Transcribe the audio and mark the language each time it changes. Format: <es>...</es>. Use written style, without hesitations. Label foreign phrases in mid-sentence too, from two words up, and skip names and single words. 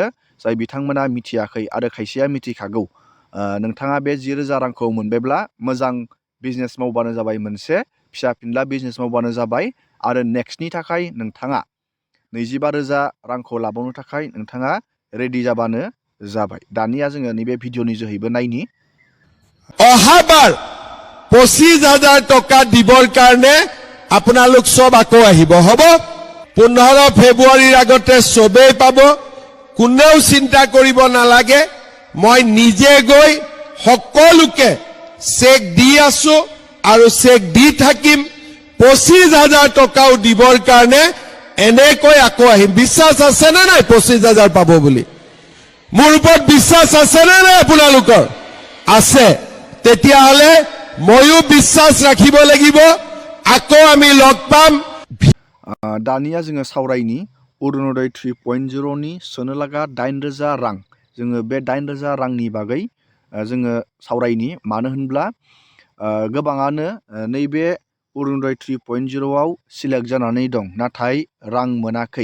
<brx>जाय बिथांमोना मिथियाखै आरो खायसेया मिथिखागौ, नोंथाङा बे 10,000 रांखौ मोनबायब्ला मोजां बिजनेस मावबानो जाबाय, मोनसे फिसा फिनला बिजनेस मावबानो जाबाय आरो नेक्स्टनि थाखाय नोंथाङा 25,000 रांखौ लाबावनो थाखाय नोंथाङा रेडि जाबानो जाबाय। दानिया जोङो नैबे भिडिअनि जोहैबो नायनि।</brx> <as>অহাবাৰ 25,000 টকা দিবৰ কাৰণে আপোনালোক সব আকৌ আহিব, হ'ব? 15 ফেব্ৰুৱাৰীৰ আগতে সবেই পাব। কোনেও চিন্তা কৰিব নালাগে। মই নিজে গৈ সকলোকে চেক দি আছো আৰু চেক দি থাকিম। 25,000 টকাও দিবৰ কাৰণে এনেকৈ আকৌ আহিম। বিশ্বাস আছে নে নাই 25,000 পাব বুলি? মোৰ ওপৰত বিশ্বাস আছে নে নাই আপোনালোকৰ? আছে। তেতিয়াহ'লে ময়ো বিশ্বাস ৰাখিব লাগিব। আকৌ আমি লগ পাম।</as> <brx>दानिया जोङो सावरायनि अरुणोदय 3.0 नि सोनो लागा 8,000 रां। जोङो बे 8,000 रांनि बागै जोङो सावरायनि। मानो होनब्ला गोबाङानो नैबे अरुणोदय 3.0 आव सिलेक्ट जानानै दं, नाथाय रां मोनाखै।</brx>